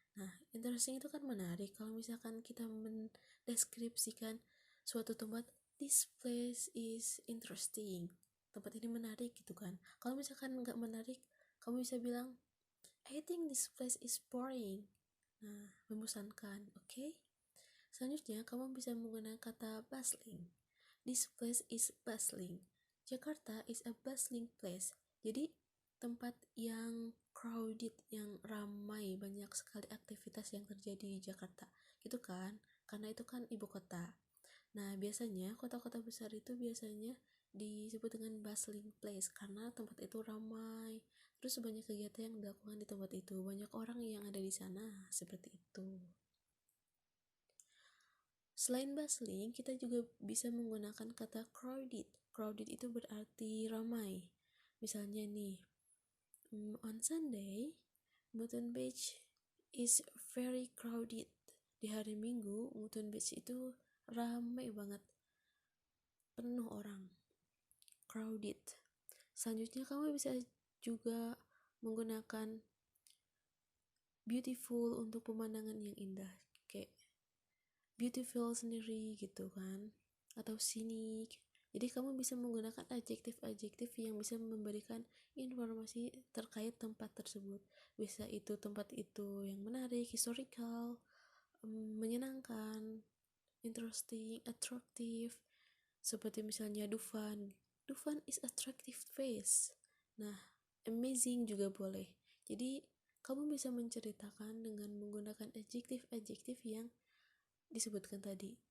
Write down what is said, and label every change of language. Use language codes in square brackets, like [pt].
[id] Nah, interesting itu kan menarik. Kalau misalkan kita mendeskripsikan suatu tempat, [en] this place is interesting, [id] tempat ini menarik gitu kan. Kalau misalkan nggak menarik, kamu bisa bilang [en] I think this place is boring. [id] Nah, membosankan. Oke? Selanjutnya, kamu bisa menggunakan kata bustling. [en] This place is bustling. Jakarta is a bustling place. [id] Jadi tempat yang crowded, yang ramai, banyak sekali aktivitas yang terjadi di Jakarta gitu kan, karena itu kan ibu kota. Nah, biasanya kota-kota besar itu biasanya disebut dengan bustling place karena tempat itu ramai. Terus banyak kegiatan yang dilakukan di tempat itu, banyak orang yang ada di sana, seperti itu. Selain bustling, kita juga bisa menggunakan kata crowded. Crowded itu berarti ramai. Misalnya nih, [en] on Sunday, Mutton Beach is very crowded. [id] Di hari Minggu, Mutton Beach itu ramai banget, penuh orang, crowded. Selanjutnya kamu bisa juga menggunakan beautiful untuk pemandangan yang indah, kayak beautiful sendiri gitu kan, atau scenic. Jadi kamu bisa menggunakan adjektif-adjektif yang bisa memberikan informasi terkait tempat tersebut. Bisa itu tempat itu yang menarik, historical, menyenangkan, interesting, attractive. Seperti misalnya Dufan. [en] Dufan is attractive place. [id] Nah, amazing juga boleh. Jadi kamu bisa menceritakan dengan menggunakan adjektif-adjektif yang disebutkan tadi.